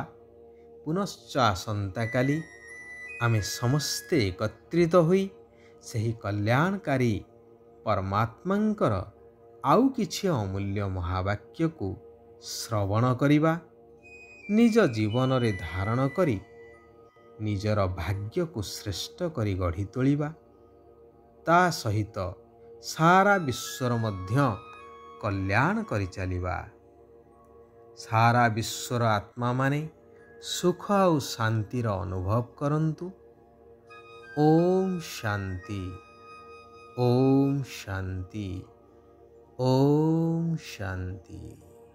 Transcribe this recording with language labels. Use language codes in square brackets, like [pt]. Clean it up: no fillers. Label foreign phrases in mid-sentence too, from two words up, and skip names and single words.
[or] ପୁନଶ୍ଚ ଆସନ୍ତାକାଲି ଆମେ ସମସ୍ତେ ଏକତ୍ରିତ ହୋଇ ସେହି କଲ୍ୟାଣକାରୀ ପରମାତ୍ମାଙ୍କର ଆଉ କିଛି ଅମୂଲ୍ୟ ମହାବାକ୍ୟକୁ ଶ୍ରବଣ କରିବା, ନିଜ ଜୀବନରେ ଧାରଣ କରି ନିଜର ଭାଗ୍ୟକୁ ଶ୍ରେଷ୍ଠ କରି ଗଢ଼ି ତୋଳିବା। ତା ସହିତ ସାରା ବିଶ୍ୱର ମଧ୍ୟ କଲ୍ୟାଣ କରିଚାଲିବା। ସାରା ବିଶ୍ୱର ଆତ୍ମା ମାନେ ସୁଖ ଆଉ ଶାନ୍ତିର ଅନୁଭବ କରନ୍ତୁ। [sa] ओम शांति, ओम शांति, ओम शांति।